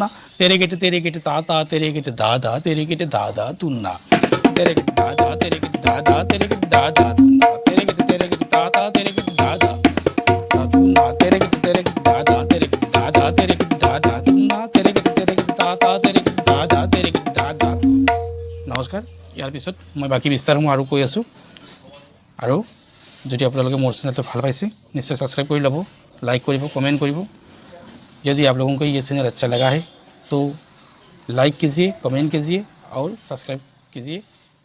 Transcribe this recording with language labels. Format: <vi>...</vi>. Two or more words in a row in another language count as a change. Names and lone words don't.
<as>তেরে কেটে তা তা তেরে কেটে ধা ধা তেরে কেটে ধা ধা তুনা। তেরে কেটে ধা ধা তেরে কেটে ধা ধা তেরে কেটে ধা ধা তুনা। তেরে কেটে তা তা তেরে কেটে ধা ধা ধা তুনা। তেরে কেটে ধা ধা তেরে কেটে ধা ধা তেরে কেটে ধা ধা তুনা। তেরে কেটে তা তা তেরে কেটে ধা ধা তেরে কেটে ধা ধা। নমস্কাৰ, ইয়াৰ পিছত মই বাকী বিস্তাৰসমূহ আৰু কৈ আছোঁ। আৰু যদি আপোনালোকে মোৰ চেনেলটো ভাল পাইছে</as> <hi>निश्चय सब्सक्राइब कर लो, लाइक करिए, कमेंट करिए। यदि आप लोगों को ये चैनल अच्छा लगा है तो लाइक कीजिए, कमेंट कीजिए और सब्सक्राइब कीजिए।</hi>